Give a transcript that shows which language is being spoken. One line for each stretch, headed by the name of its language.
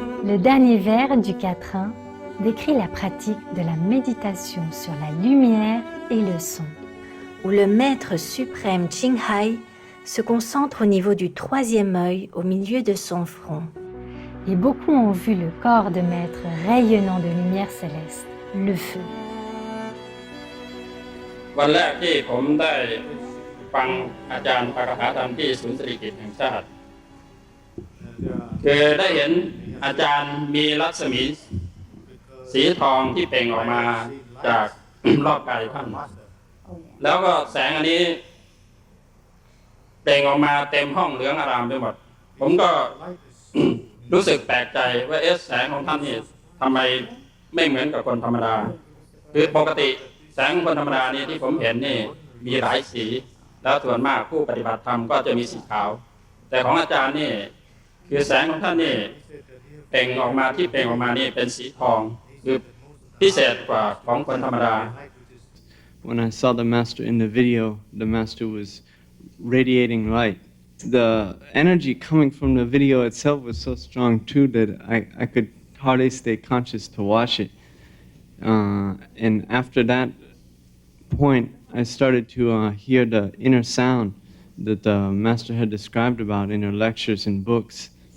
French: Le dernier vers du quatrain décrit la pratique de la méditation sur la lumière et le son, où le maître suprême Ching se concentre au niveau du troisième œil au milieu de son front. Et beaucoup ont vu le corps de maître rayonnant de lumière céleste, le feu.
Thai: วันแรกที่ผมได้ฟังอาจารย์ปาฐกถาธรรมที่ศูนย์เศรษฐกิจแห่งชาติคือได้เห็นอาจารย์มีรัศมีสีทองที่เปล่งออกมาจาก รอบกายท่านแล้วก็แสงอันนี้ เปล่งออกมาเต็มห้องเหลืองอารามไปหมดผมก็ รู้สึกแปลกใจว่าแสงของท่านนี่ทำไมไม่เหมือนกับคนธรรมดาคือปกติแสงของคนธรรมดานี่ที่ผมเห็นนี่มีหลายสีแล้วส่วนมากผู้ปฏิบัติธรรมก็จะมีสีขาวแต่ของอาจารย์นี่คือแสงของท่านนี่เปล่งออกมาที่เปล่งออกมานี่เป็นสีทองคือพิเศษกว่าของคนธรรมดา
English: When I saw the master in the video, the master was radiating light. The energy coming from the video itself was so strong too that I could hardly stay conscious to watch it. And after that point, I started to hear the inner sound that the master had described about in her lectures and books.